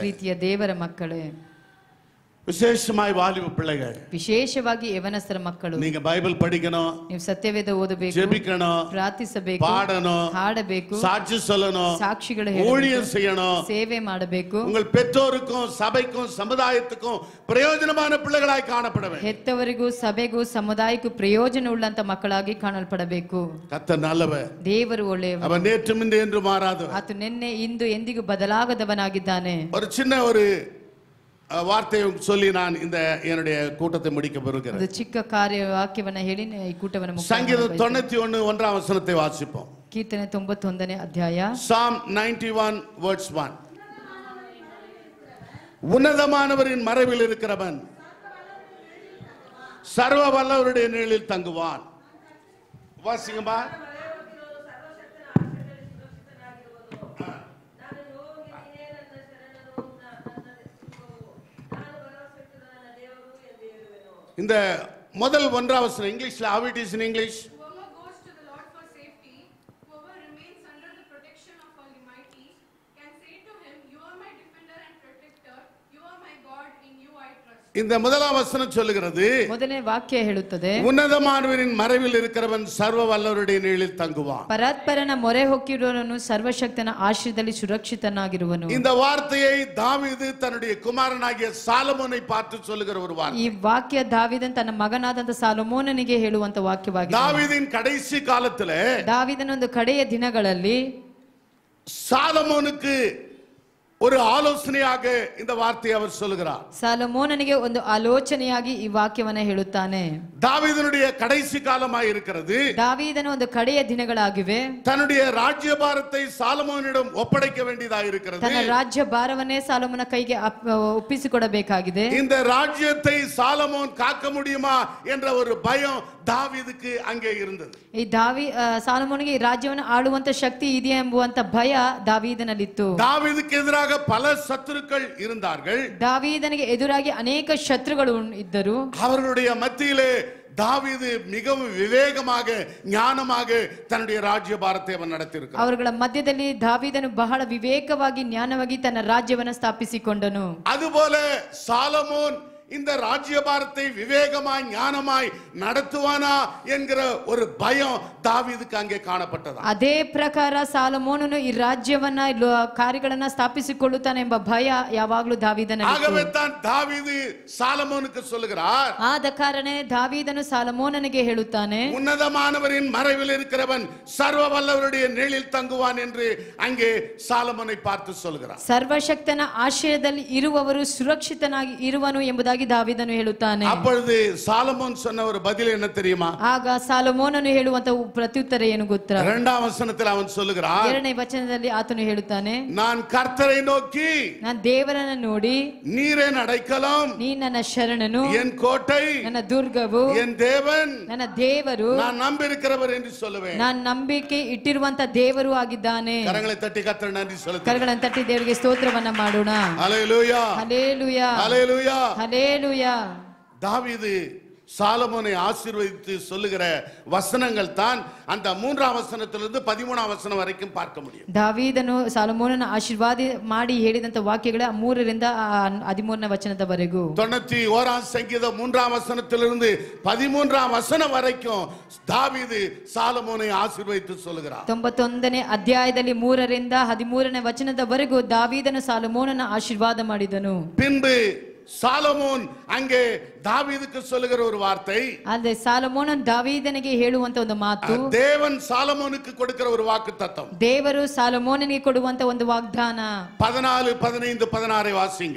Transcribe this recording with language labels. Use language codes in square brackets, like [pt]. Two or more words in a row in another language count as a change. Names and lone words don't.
[kn] ಪ್ರೀತಿಯ ದೇವರ ಮಕ್ಕಳೇ, [ta] விசேஷமாய் வாலிப பிள்ளைகள், [kn] ವಿಶೇಷವಾಗಿ ಯವನಸ್ಥರ ಮಕ್ಕಳು, [ta] நீங்க பைபிள் படிக்கணும், [kn] ನೀವು ಸತ್ಯವೇದ ಓದಬೇಕು, [ta] ஜெபிக்கணும், [kn] ಪ್ರಾರ್ಥಿಸಬೇಕು, [ta] பாடணும், [kn] ಹಾಡಬೇಕು, [ta] சாட்சி சொல்லணும், [kn] ಸಾಕ್ಷಿಗಳು [ta] ஊழியம் [kn] ಹೇಳಬೇಕು, [ta] செய்யணும், [kn] ಸೇವೆ ಮಾಡಬೇಕು, [ta] உங்கள் பெற்றோருக்கும் சபைக்கும் சமுதாயத்துக்கும் பிரயோஜனமான பிள்ளைகளாய் காணப்பட வேண்டும். [kn] ಹೆತ್ತವರಿಗೂ ಸಭೆಗೂ ಸಮುದಾಯಕ್ಕೂ ಪ್ರಯೋಜನ ಉಳ್ಳಂತ ಮಕ್ಕಳಾಗಿ ಕಾಣಲ್ಪಡಬೇಕು. [ta] கர்த்தர் நல்லவர், [kn] ದೇವರು ಒಳ್ಳೆಯವರು, [ta] அவர் நேற்றும் இன்று என்று மாறாதவர். [kn] ಆತ ನಿನ್ನೆ ಇಂದು ಎಂದಿಗೂ ಬದಲಾಗದವನಾಗಿದ್ದಾನೆ. [ta] ஒரு சின்ன ஒரு வார்த்தையை சொல்லி நான் இந்த என்னுடைய கூட்டத்தை முடிக்க விரும்புகிறேன். [kn] ಒಂದು ಚಿಕ್ಕ ಕಾರ್ಯ ವಾಕ್ಯವನ್ನ ಹೇಳಿ ಈ ಕೂಟವನ್ನು ಮುಕ್ತಾಯ [ta] சங்கீதம் [kn] ಮಾಡಬಯಸುತ್ತೇನೆ. [ta] 91 1ஆம் வசனத்தை வாசிப்போம். [kn] ಕೀರ್ತನೆ 91ನೇ ಅಧ್ಯಾಯ, [en] Psalm 91 verse 1. [ta] உன்னதமானவரின் மறைவில் இருக்கிறவன் சர்வ வல்லவருடைய நிழலில் தங்குவான். வாசிங்கம்மா. இந்த முதல் 1ஆம் வசனம் இங்கிலீஷ்ல, [en] how it is in English? Whoever goes to the Lord for safety, whoever remains under the protection of Almighty, can say to him, you are my defender and protector, you are my God, in you I trust. [ta] இந்த முதலாம் வசனம் சொல்லுகிறது, [kn] ಮೊದಲನೇ ವಾಕ್ಯ ಹೇಳುತ್ತದೆ, [ta] உன்னதமானவரின் மறைவில் இருக்கிறவன் சர்வ வல்லவருடைய நிழலில் தங்குவான். [kn] ಪರಾತ್ಪರನ ಮೊರೆ ಹೊಕ್ಕಿರುವವನು ಸರ್ವಶಕ್ತನ ಆಶ್ರಯದಲ್ಲಿ ಸುರಕ್ಷಿತನಾಗಿರುವನು. [ta] இந்த வார்த்தையை தாவீது தன்னுடைய குமாரனாகிய சாலமோனை பார்த்து சொல்லுகிற ஒரு வார்த்தை. [kn] ಈ ವಾಕ್ಯ ದಾವೀದನ್ ತನ್ನ ಮಗನಾದಂತ ಸಾಲೊಮೋನನಿಗೆ ಹೇಳುವಂತ ವಾಕ್ಯವಾಗಿದೆ. [ta] தாவீதின் கடைசி காலத்திலே [kn] ದಾವೀದನ ಒಂದು ಕಡೆಯ ದಿನಗಳಲ್ಲಿ [ta] சாலமோனுக்கு ஒரு ஆலோசனையாக இந்த வார்த்தையை அவர் சொல்லுகிறார். [kn] ಸಾಲೊಮೋನನಿಗೆ ಒಂದು ಆಲೋಚನೆಯಾಗಿ ಈ ವಾಕ್ಯವನ್ನ ಹೇಳುತ್ತಾನೆ. [ta] தாவீதனுடைய கடைசி காலமாய் இருக்கிறது. [kn] ದಾವೀದನ ಒಂದು ಕಡೆಯ ದಿನಗಳಾಗಿವೆ. [ta] தன்னுடைய ராஜ்யபாரத்தை சாலமோனிடம் ஒப்படைக்க வேண்டியதாக இருக்கிறது. [kn] ತನ್ನ ರಾಜ್ಯ ಭಾರವನ್ನೇ ಸಾಲೊಮೋನ ಕೈಗೆ ಒಪ್ಪಿಸಿಕೊಡಬೇಕಾಗಿದೆ. [ta] இந்த ராஜ்யத்தை சாலமோன் காக்க முடியுமா என்ற ஒரு பயம் தாவீதுக்கு அங்கே இருந்தது. [kn] ಈ ಸಾಲೊಮೋನಿಗೆ ಈ ರಾಜ್ಯವನ್ನು ಆಳುವಂತ ಶಕ್ತಿ ಇದೆಯಾ ಎಂಬುವಂತ ಭಯ ದಾವೀದನಲ್ಲಿತ್ತು. [ta] தாவீதுக்கு எதிராக பல சத்துருக்கள் இருந்தார்கள். [kn] ದಾವೀದನಿಗೆ ಎದುರಾಗಿ ಅನೇಕ ಶತ್ರುಗಳು ಇದ್ದರು. [ta] அவர்களுடைய மத்தியிலே தாவீது மிகவும் விவேகமாக ஞானமாக தன்னுடைய ராஜ்யபாரத்தை அவன் நடத்தியிருக்கிறான். [kn] ಅವರುಗಳ ಮಧ್ಯದಲ್ಲಿ ದಾವೀದನು ಬಹಳ ವಿವೇಕವಾಗಿ ಜ್ಞಾನವಾಗಿ ತನ್ನ ರಾಜ್ಯವನ್ನು ಸ್ಥಾಪಿಸಿಕೊಂಡನು. [ta] அதுபோல சாலமோன் இந்த ராஜ்யபாரத்தை விவேகமாய் ஞானமாய் நடத்துவானா என்கிற ஒரு பயம் தாவீதுக்கு அங்கே காணப்பட்டது. [kn] ಅದೇ ಪ್ರಕಾರ ಸಾಲಮೋನನು ಈ ರಾಜ್ಯವನ್ನ ಕಾರ್ಯಗಳನ್ನ ಸ್ಥಾಪಿಸಿಕೊಳ್ಳುತ್ತಾನೆ ಎಂಬ ಭಯ ಯಾವಾಗಲೂ ದಾವೀದನಿಗೆ. [ta] ஆகவே தான் தாவீது சாலமோனுக்கு சொல்லுகிறார், [kn] ಆದ ಕಾರಣ ದಾವೀದನು ಸಾಲಮೋನನಿಗೆ ಹೇಳುತ್ತಾನೆ, [ta] உன்னதமானவரின் மறைவில் இருக்கிறவன் சர்வ வல்லவருடைய நிழலில் தங்குவான் என்று அங்கே சாலமோனை பார்த்து சொல்கிறார். [kn] ಸರ್ವಶಕ್ತನ ಆಶ್ರಯದಲ್ಲಿ ಇರುವವರು ಸುರಕ್ಷಿತನಾಗಿ ಇರುವನು ಎಂಬುದಾಗಿ ದಾವೀದನು ಹೇಳುತ್ತಾನೆ. [ta] அப்பொழுது சாலமோன் சொன்ன ஒரு பதில் என்ன தெரியுமா? [kn] ಆಗ ಸಾಲಮೋನನು ಹೇಳುವಂತ ಪ್ರತ್ಯುತ್ತರ ಏನು ಗೊತ್ತಾ? [ta] 2ாம் வசனத்தில் அவன் சொல்லுகிறான், [kn] 2ನೇ ವಚನದಲ್ಲಿ ಆತನು ಹೇಳುತ್ತಾನೆ, [ta] நான் கர்த்தரை நோக்கி, [kn] ನಾನು ದೇವರನ್ನ ನೋಡಿ, [ta] நீரே அடைக்கலம், [kn] ನೀ ನನ್ನ ಶರಣನು, [ta] என் கோட்டை, [kn] ನನ್ನ ದುರ್ಗವು, [ta] என் தேவன், [kn] ನನ್ನ ದೇವರು, [ta] நான் நம்பியிருக்கிறவர் என்று சொல்லுவேன். [kn] ನಾನು ನಂಬಿಕೆ ಇಟ್ಟಿರುವಂತ ದೇವರು ಆಗಿದ್ದಾನೆ. [ta] கரங்களை தட்டி கர்த்தர் நன்றி செலுத்துங்கள். [kn] ಕರಗಳನ್ನು ತಟ್ಟಿ ದೇವರಿಗೆ ಸ್ತೋತ್ರವನ್ನ ಮಾಡೋಣ. [ta] ஹல்லேலூயா, [kn] ಹಲ್ಲೇಲೂಯಾ, [ta] ஹல்லேலூயா. [kn] ಹಲ್ಲೇಲೂಯಾ. [ta] தாவீது சாலமோனை ஆசீர்வதித்து சொல்லுகிற வசனங்கள் தான் அந்த 3ஆம் வசனத்திலிருந்து 13ஆம் வசனம் வரைக்கும் பார்க்க முடியும். [kn] ದಾವೀದನು ಸಾಲಮೋನನ ಆಶೀರ್ವಾದ ಮಾಡಿ ಹೇಳಿದಂತ ವಾಕ್ಯಗಳ 3ರಿಂದ 13ನೇ ವಚನದವರೆಗೂ. [ta] 91ஆம் சங்கீதம் 3ஆம் வசனத்திலிருந்து 13ஆம் வசனம் வரைக்கும் தாவீது சாலமோனை ஆசீர்வதித்து சொல்லுகிறார். [kn] 91ನೇ ಅಧ್ಯಾಯದಲ್ಲಿ 3ರಿಂದ 13ನೇ ವಚನದವರೆಗೂ ದಾವೀದನು ಸಾಲಮೋನನ ಆಶೀರ್ವಾದ ಮಾಡಿದನು. [ta] பின்பு சாலமோன் அங்கே தாவீதுக்கு சொல்லுகிற ஒரு வார்த்தை, [kn] ಅಲ್ಲದೆ ಸಾಲಮೋನನ್ ದಾವೀದನಿಗೆ ಹೇಳುವಂತ ಒಂದು ಮಾತು, [ta] தேவன் சாலமோனுக்கு கொடுக்கிற ஒரு வாக்குத்தத்தம். [kn] ದೇವರು ಸಾಲಮೋನನಿಗೆ ಕೊಡುವಂತ ಒಂದು ವಾಗ್ದಾನ. [ta] 14, 15, 16 வாசிங்க.